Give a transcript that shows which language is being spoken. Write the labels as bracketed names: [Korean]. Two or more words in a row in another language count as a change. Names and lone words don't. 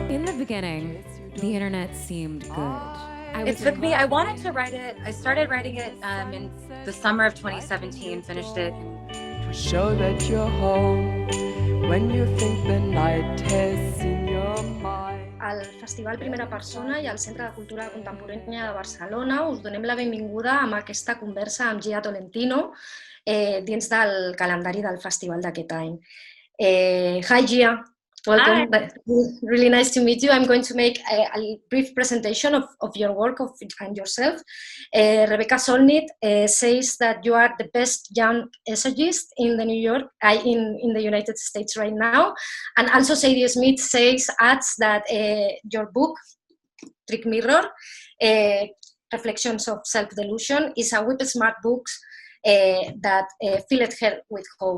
[English] In the beginning, the internet seemed good. I wanted to write it. I started writing it in the summer of 2017, finished it. To show that you're home when you think the night has in your mind. [Catalan] Al Festival Primera Persona i al Centre de Cultura Contemporània de Barcelona us donem la benvinguda amb aquesta conversa amb Gia Tolentino dins del calendari del festival d'aquest any. [English] Hi Gia, welcome. Hi. Really nice to meet you. I'm going to make a brief presentation of your work and yourself. Rebecca Solnit says that you are the best young essayist in the in the United States right now, and also Sadie Smith adds that your book, Trick Mirror, Reflections of Self-Delusion, is a whip-smart book that filled her with hope.